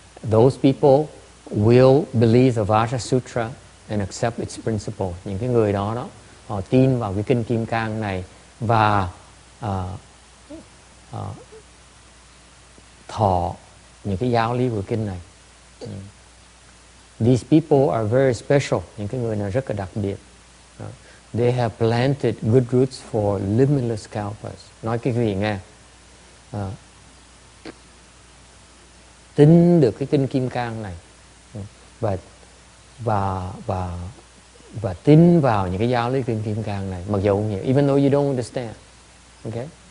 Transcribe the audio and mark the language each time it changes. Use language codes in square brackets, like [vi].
[en] Those people will believe the Vajra Sutra and accept its principle. [vi] Những cái người đó họ tin vào cái kinh Kim Cang này và thọ những cái giáo lý của kinh này. [en] These people are very special. [vi] Những cái người này rất là đặc biệt. [en] They have planted good roots for limitless kalpas. [vi] Nói cái gì nghe? Tin được cái kinh Kim Cang này và tin vào những cái giáo lý kinh Kim Cang này, mặc dù không hiểu, [en] even though you don't understand, okay?